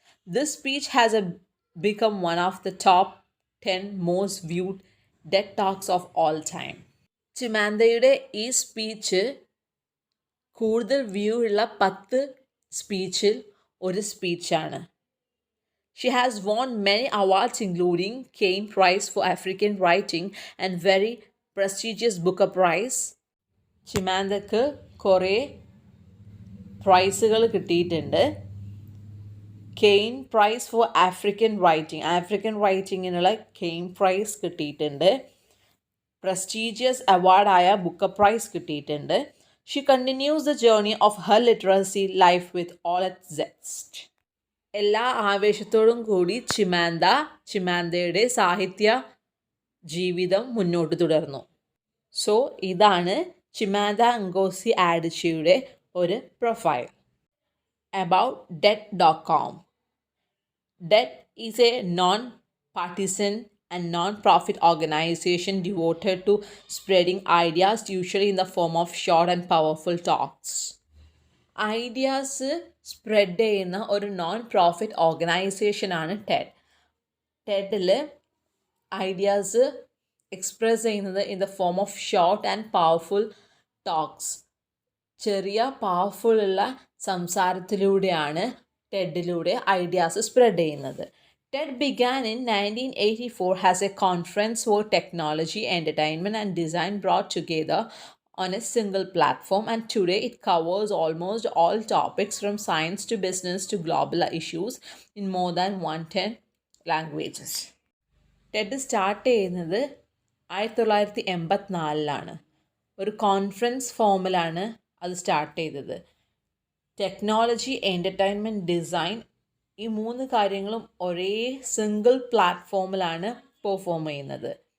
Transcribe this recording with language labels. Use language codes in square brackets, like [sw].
[en] This speech has become one of the top 10 most viewed TED talks of all time. [ml] ചിമാന്തയുടെ ഈ speech കൂടുതൽ view ഉള്ള 10 സ്പീച്ചിൽ ഒരു സ്പീച്ചാണ്. [en] She has won many awards including Cain Prize for African Writing and very prestigious Booker Prize. [ml] ചിമാന്തക്ക് കുറേ പ്രൈസുകൾ കിട്ടിയിട്ടുണ്ട്. Kane price four African റൈറ്റിങ്ങിനുള്ള Kane price കിട്ടിയിട്ടുണ്ട്. Prestigious അവാർഡായ Booker price കിട്ടിയിട്ടുണ്ട്. [en] She continues the journey of her literacy life with all its zest. [ml] എല്ലാ ആവേശത്തോടും കൂടി ചിമാന്തയുടെ സാഹിത്യ ജീവിതം മുന്നോട്ട് തുടർന്നു. സോ ഇതാണ് ചിമാന്ത ngോസി ആഡിച്ചിയുടെ ഒരു profile. [en] About det.com. Det is a non-partisan and non-profit organization devoted to spreading ideas, usually in the form of short and powerful talks. [ml] Ideas spread ചെയ്യുന്ന ഒരു non profit ഓർഗനൈസേഷനാണ് Ted. [en] ടെഡിൽ ideas express ചെയ്യുന്നത് in the form of short and powerful talks. [ml] ചെറിയ പവർഫുള്ളുള്ള സംസാരത്തിലൂടെയാണ് ടെഡിലൂടെ ideas spread ചെയ്യുന്നത്. [en] TED began in 1984 as a conference for technology, entertainment and design brought together on a single platform, and today it covers almost all topics from science to business to global issues in more than 110 languages. [ml] TED start ചെയ്യുന്നത് 1984 ഒരു conference ഫോമിലാണ് അത് start ചെയ്തത്. Technology, entertainment, design ഈ 3 കാര്യങ്ങളും ഒരേ single പ്ലാറ്റ്ഫോമിലാണ് perform ചെയ്യുന്നത്.